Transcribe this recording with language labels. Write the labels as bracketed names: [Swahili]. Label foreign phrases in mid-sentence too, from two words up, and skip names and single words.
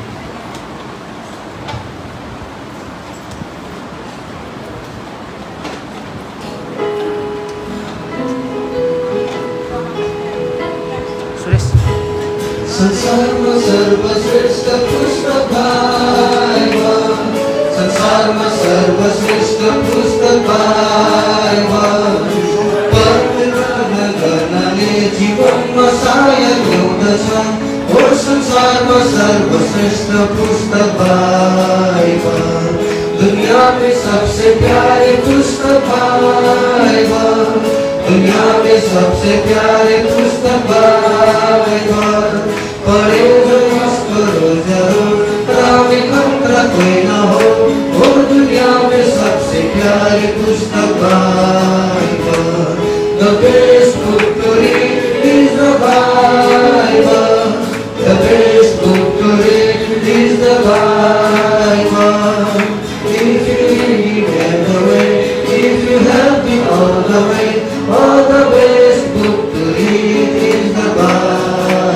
[Nepali] संसारमा सर्वश्रेष्ठ पुस्तक बाइबल संसारमा सर्वश्रेष्ठ पुस्तक बाइबल पढ्न गर्नाले जीवनमा सायद ल्याउँदछ हो संसारमा सर्वश्रेष्ठ पुस्तक बाइबल [Hindi] दुनिया में सबसे प्यारे पुस्तक बाइबल दुनिया में सबसे प्यारे पुस्तक बाइबल पढ़े जो करो जरूर ताकि खतरा कोई न हो दुनिया में सबसे प्यारे पुस्तक बाइबल [English] The best book to read is the Bible The best book to read is the Bible If you read it the way if you help it all the way the best book to read is the Bible